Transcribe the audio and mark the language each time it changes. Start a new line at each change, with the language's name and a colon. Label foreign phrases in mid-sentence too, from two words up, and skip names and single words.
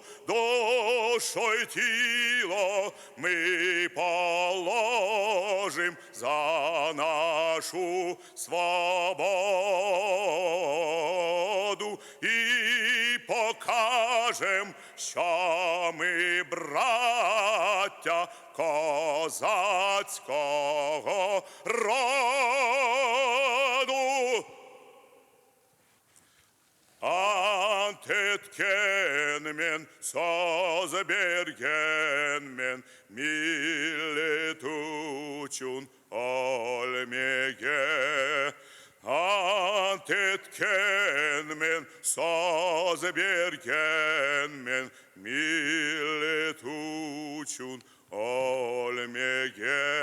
Ukrainian: Душою тіло ми положим за нашу свободу і покажем, що ми браття козацького роду.
Crimean Tatar: Antetken men, sazbergen men, milletuçun olmege. Antetken men, sazbergen men, milletuçun olmege.